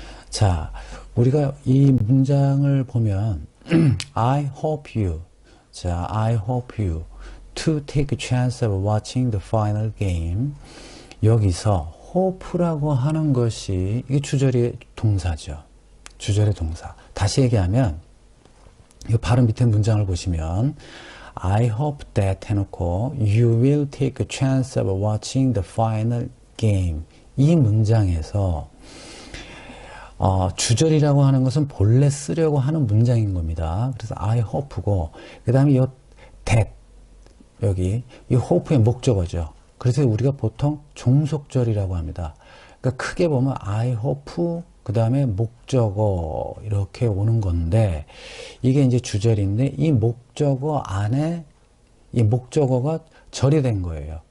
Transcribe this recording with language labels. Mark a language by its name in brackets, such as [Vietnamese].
[Korean] 자, 우리가 이 문장을 보면 [English] I hope you, 자, I hope you to take a chance of watching the final game. [Korean] 여기서 hope라고 하는 것이 이게 주절의 동사죠. 주절의 동사. 다시 얘기하면 이 바로 밑에 문장을 보시면 [English] I hope that [Korean] 해놓고 [English] you will take a chance of watching the final game. [Korean] 이 문장에서 주절이라고 하는 것은 본래 쓰려고 하는 문장인 겁니다. 그래서 [English] I hope [Korean] 고 그 다음에 이 that 여기 이 hope의 목적어죠. 그래서 우리가 보통 종속절이라고 합니다. 그러니까 크게 보면 [English] I hope [Korean] 그 다음에 목적어 이렇게 오는 건데 이게 이제 주절인데 이 목적어 안에 이 목적어가 절이 된 거예요.